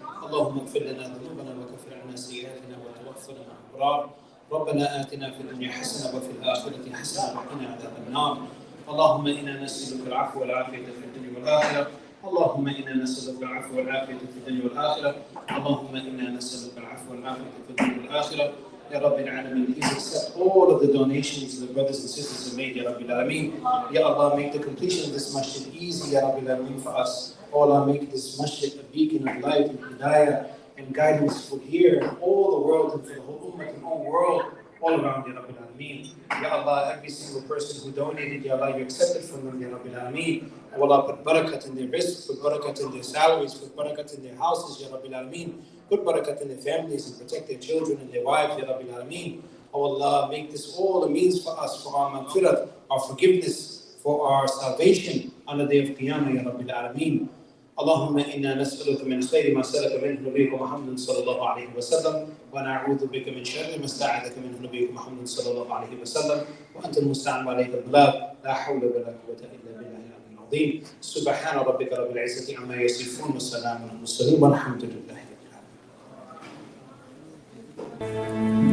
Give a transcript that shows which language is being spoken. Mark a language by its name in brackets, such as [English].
[Arabic] اللهم اغفر لنا ذنوبنا وكفر عنا سيئاتنا وتوفنا مع الأبرار. ربنا آتنا في الدنيا حسنة وفي الآخرة حسنة وقنا عذاب النار. اللهم إنا نسألك العفو والعافية في الدنيا والآخرة. اللهم إنا نسألك العفو والعافية في الدنيا والآخرة. اللهم إنا نسألك العفو والعافية في الدنيا والآخرة. [English] Ya Rabbil Alameen, please accept all of the donations the brothers and sisters have made, Ya Rabbil Alameen. Ya Allah, make the completion of this masjid easy, Ya Rabbil Alameen, for us. Oh Allah, make this masjid a beacon of light and hidayah and guidance for here and all the world and for the whole ummah and whole world, all around, Ya Rabbil Alameen. Ya Allah, every single person who donated, Ya Allah, you accepted from them, Ya Rabbil Alameen. Oh Allah, put barakat in their rizq, put barakat in their salaries, put barakat in their houses, Ya Rabbil Alameen. Put barakat in their families and protect their children and their wives, Ya Rabbil Alameen. Oh Allah, make this all a means for us, for our maghfirah, our forgiveness, for our salvation on the day of Qiyamah, Ya Rabbil Alameen. [Arabic] اللهم إنا نسألك من خير ما سألك منه نبيك محمد صلى الله عليه وسلم ونعوذ بك من شر ما استعاذك منه نبيك محمد صلى الله عليه وسلم وأنت المستعان وعليك البلاغ لا حول ولا قوة إلا بالله العلي العظيم سبحان ربك رب العزة عما يصفون والسلام على المرسلين والحمد لله رب العالمين.